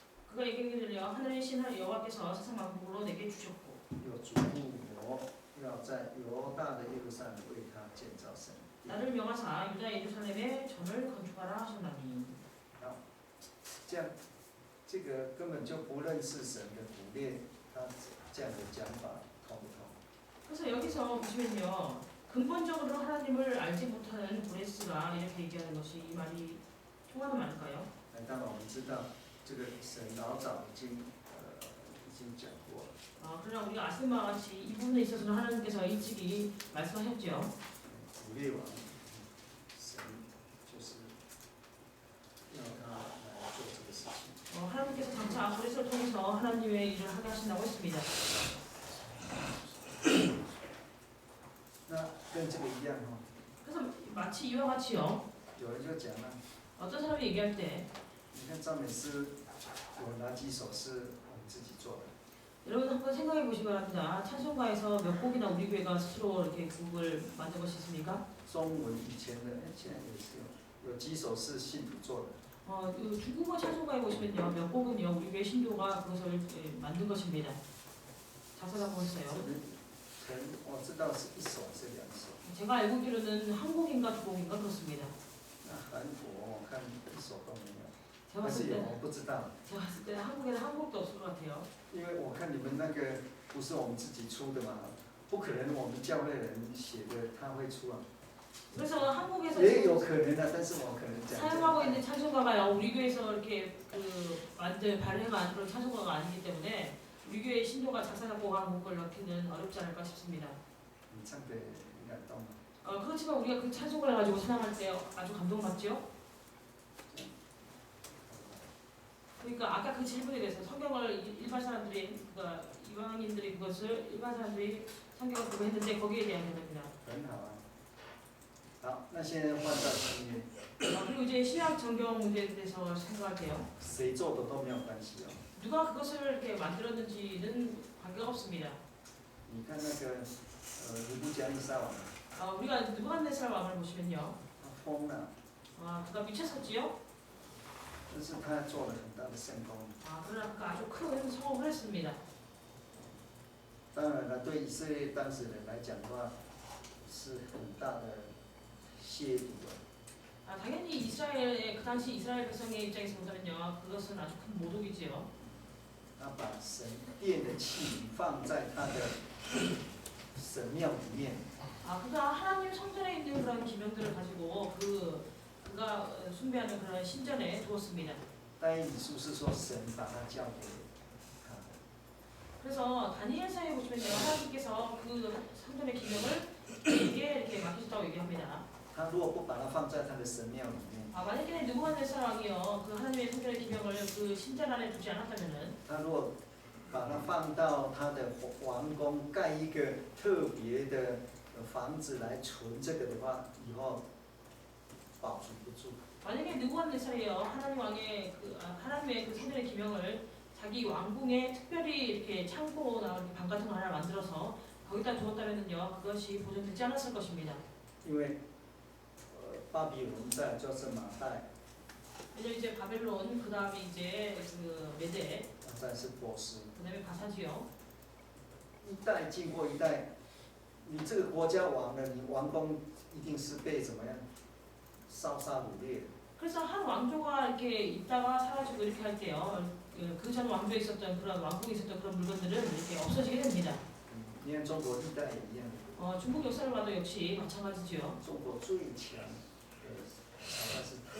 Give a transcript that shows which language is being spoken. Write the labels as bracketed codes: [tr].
[ko] 그가 얘기하기를요, 하늘의 신 여호와께서 세상 만국으로 내게 주셨고 [zh] 又嘱咐我要在犹大的耶路撒冷为他建造神殿。 [ko] 나를 명하사 유다 예루살렘에 전을 건축하라 하셨나니. [zh] 这样，这个根本就不认识神的古列，他这样的讲法通不通？ [ko] 그래서 여기서 보시면요, 근본적으로 하나님을 알지 못하는 고레스가 이렇게 얘기하는 것이 이 말이 통하는 말일까요? [zh] 当然我们知道，这个神老早已经讲过了。 [ko] 그러나 우리가 아시는 바와 같이 이 부분에 있어서는 하나님께서 일찍이 말씀하셨죠. [zh] 古列王，神就是要他来做这个事情。 [ko] 하나님께서 장차 고레스를 통해서 하나님의 일을 하게 하신다고 했습니다. [zh] 那跟这个一样哈， [ko] 그래서 마치 이와 같이요. [zh] 有人就讲了， [ko] 어떤 사람이 얘기할 때 [zh] 你看赞美诗有哪几首是我们自己做的？ [ko] 여러분 한번 생각해 보시기 바랍니다. 찬송가에서 몇 곡이나 우리 교회가 스스로 이렇게 곡을 만든 것이 있습니까? [zh] 中文以前的，现在也是有几首是信徒做的。 [ko] 이 중국어 찬송가에 보시면요, 몇 곡은요 우리 교회 신도가 그것을 만든 것입니다. 작사 작곡했어요. [zh] 可能我知道是一首还是两首。 [ko] 제가 알고기로는 한 곡인가 두 곡인가 그렇습니다. [zh] 那韩国我看一首都没有， [ko] 제가 [zh] 但是 [ko] 봤을 [zh] 有 [ko] 때 [zh] 我不知道， [ko] 제가 봤을 때는 한국에는 한 곡도 없을 것 같아요. [zh] 因为我看你们那个不是我们自己出的嘛，不可能我们教会人写的他会出啊。 [ko] 그래서 한국에서 [zh] 也有可能的，但是我可能讲。 [ko] 사용하고 있는 찬송가가요, 우리 교회에서 이렇게 발행한 그런 찬송가가 아니기 때문에 우리 교회 신도가 작사 작곡한 곡을 넣기는 어렵지 않을까 싶습니다. [zh] 你唱的很感动吗？ [ko] 그렇지만 우리가 그 찬송을 가지고 찬양할 때 아주 감동받죠? 그러니까 아까 그 질문에 대해서 성경을 일반 사람들이, 그러니까 이방인들이 그것을 일반 사람들이 성경을 보고 했는데 거기에 대한 대답입니다. [zh] 很好啊。好，那现在换到新约， [ko] 그리고 이제 신약 정경 문제에 대해서 생각할게요. [zh] 谁做的都没有关系哦。 [ko] 누가 그것을 이렇게 만들었는지는 관계가 없습니다. [zh] 你看那个尼布甲尼撒王， [ko] 우리가 느부갓네살 왕을 보시면요, [zh] 他疯了， [ko] 그가 미쳤었지요. [zh] 但是他做了很大的圣功。 [ko] 그러나 그가 아주 큰 성공을 했습니다. [zh] 当然了，对以色列当时人来讲的话，是很大的亵渎啊。 [ko] 당연히 이스라엘의 그 당시 이스라엘 백성의 입장에서 보자면요, 그것은 아주 큰 모독이지요. [zh] 他把神殿的器皿放在他的神庙里面， [ko] 그가 하나님 성전에 있는 그런 기명들을 가지고 그가 숭배하는 그런 신전에 두었습니다. [zh] 但以理书是说神把他交给他。 [ko] 그래서 다니엘서에 보시면요, 하나님께서 그 성전의 기명을 그에게 이렇게 맡기셨다고 얘기합니다. [zh] 他如果不把它放在他的神庙里面， [ko] 만약에 느부갓네살 왕이요, 그 하나님의 성전의 기명을 그 신전 안에 두지 않았다면은, [zh] 他如果把它放到他的王宫盖一个特别的房子来存这个的话，以后保存不住。 [ko] 만약에 느부갓네살이요, 하나님 왕의 하나님의 그 성전의 기명을 자기 왕궁에 특별히 이렇게 창고나 방 같은 거 하나 만들어서 거기다 두었다면은요, 그것이 보존되지 않았을 것입니다. [zh] 因为巴比伦再就是马代， [ko] 왜냐면 이제 바벨론, 그 다음에 이제 그 메데, [zh] 再是波斯， [ko] 그 다음에 바사지요. [zh] 一代经过一代，你这个国家亡了，你王宫一定是被怎么样烧杀掳掠。 [ko] 그래서 한 왕조가 이렇게 있다가 사라지고 이렇게 할 때요, 그 전 왕조에 있었던 그런 왕궁에 있었던 그런 물건들은 이렇게 없어지게 됩니다. [zh] 你看中国历代也一样， [ko] 중국 역사를 봐도 역시 마찬가지죠. [zh] 中国最强的大概是